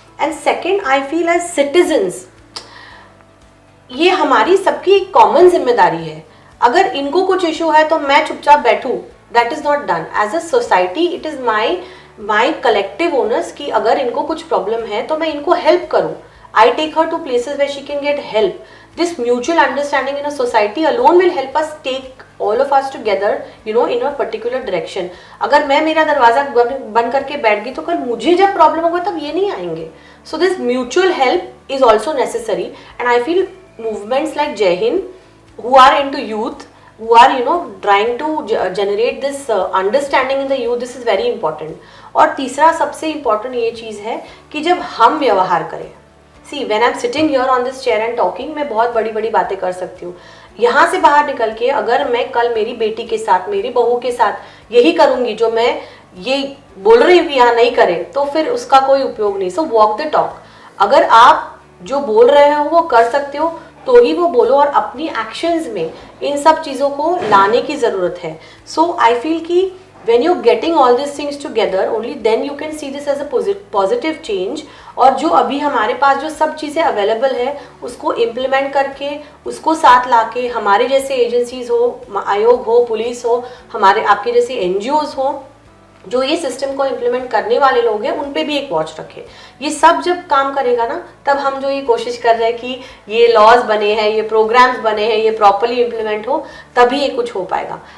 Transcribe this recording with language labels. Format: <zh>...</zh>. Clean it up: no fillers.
<en>and second, I feel as citizens</en> <hi>ये हमारी सबकी एक कॉमन जिम्मेदारी है। अगर इनको कुछ इशू है तो मैं चुपचाप बैठूं,</hi> <en>That is not done. As a society it is my collective owners</en> <hi>कि अगर इनको कुछ प्रॉब्लम है तो मैं इनको हेल्प करूं।</hi> <en>I take her to places where she can get help. This mutual understanding in a society alone will help us take all of us together, you know, in a particular direction.</en> <hi>अगर मैं मेरा दरवाजा बंद करके बैठ गई तो कल मुझे जब प्रॉब्लम होगा तब ये नहीं आएंगे।</hi> <en>So this mutual help is also necessary, and I feel movements like Jai Hind, who are into youth, who are, you know, trying to generate this understanding in the youth, this is very important.</en> <hi>और तीसरा सबसे important ये चीज़ है कि जब हम व्यवहार करें,</hi> <en>see when I'm sitting here on this chair and talking,</en> <hi>मैं बहुत बड़ी बड़ी बातें कर सकती हूँ। यहाँ से बाहर निकल के अगर मैं कल मेरी बेटी के साथ, मेरी बहू के साथ यही करूँगी जो मैं ये बोल रही हूँ कि यहाँ नहीं करें, तो फिर उसका कोई उपयोग नहीं।</hi> <en>So walk the talk.</en> <hi>अगर आप जो बोल रहे हो वो कर सकते हो तो ही वो बोलो, और अपनी एक्शंस में इन सब चीज़ों को लाने की ज़रूरत है।</hi> <en>so I feel</en> <hi>कि</hi> <en>when you're getting all these things together, only then you can see this as a positive change।</en> <hi>और जो अभी हमारे पास जो सब चीज़ें अवेलेबल है उसको इम्प्लीमेंट करके, उसको साथ लाके, हमारे जैसे एजेंसीज हो, आयोग हो, पुलिस हो, हमारे आपके जैसे एनजीओज हो, जो ये सिस्टम को इम्प्लीमेंट करने वाले लोग हैं, उन पे भी एक वॉच रखे। ये सब जब काम करेगा ना, तब हम जो ये कोशिश कर रहे हैं कि ये लॉज बने हैं, ये प्रोग्राम्स बने हैं, ये प्रॉपरली इम्प्लीमेंट हो, तभी ये कुछ हो पाएगा।</hi>